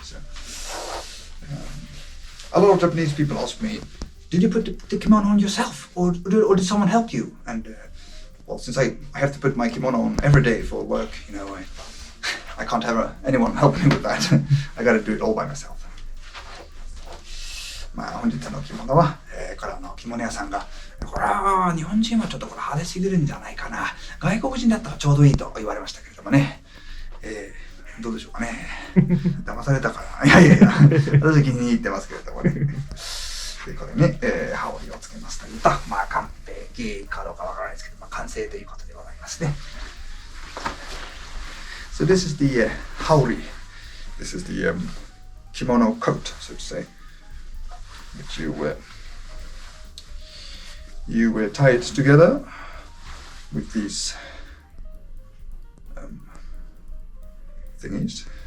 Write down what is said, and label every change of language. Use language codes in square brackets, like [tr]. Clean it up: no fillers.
[en] So a lot of Japanese people ask me, did you put the kimono on yourself, or did someone help you? And well, since I have to put my kimono on every day for work, I can't have anyone help me with that. I gotta do it all by myself. [ja] 本日の着物は、これ着物屋さんが、これは日本人はちょっとこれ派手すぎるんじゃないかな。外国人だったらちょうどいいと言われましたけれどもね。どうでしょうかね。騙されたから。いや、私気に入ってますけれどもね。でこれに、羽織をつけますというと、完璧かどうかわからないですけど、完成ということでございますね。 [en] So this is the haori. This is the kimono coat, so to say. Which you tie it together with these thingies.